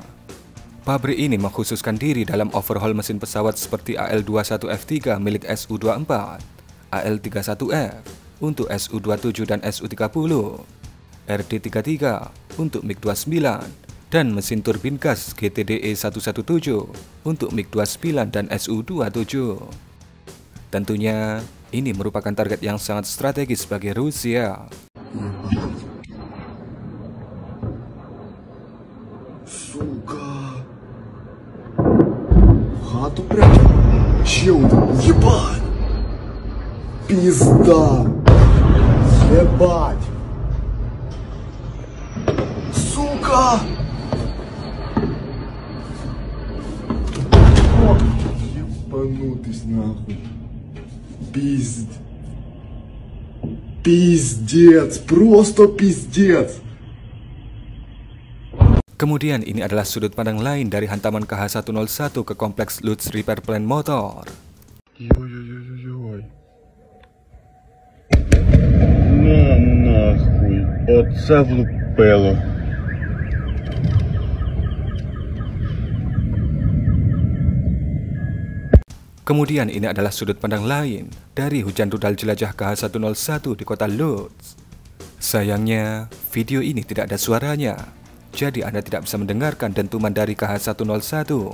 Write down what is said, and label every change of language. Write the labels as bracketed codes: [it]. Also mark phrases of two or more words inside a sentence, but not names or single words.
[id] Pabrik ini mengkhususkan diri dalam overhaul mesin pesawat seperti AL-21F3 milik Su-24, AL-31F untuk Su-27 dan Su-30, RD-33 untuk MiG-29, dan mesin turbin gas GTDE-117 untuk MiG-29 dan Su-27. Tentunya, ini merupakan target yang sangat strategis bagi Rusia. [ru] Сука. Хату прячь. Чел, ебать. Пизда. Ебать. Сука. Ебанутый нахуй. Пиздец, просто пиздец. [id] Kemudian ini adalah sudut pandang lain dari hantaman Kh-101 ke kompleks Lutsk Repair Plant Motor. [ru] Ой-ой-ой-ой-ой. На нахуй. [uk] Оце влупило. [id] Kemudian ini adalah sudut pandang lain dari hujan rudal jelajah Kh-101 di kota Lutsk. Sayangnya, video ini tidak ada suaranya, jadi Anda tidak bisa mendengarkan dentuman dari Kh-101.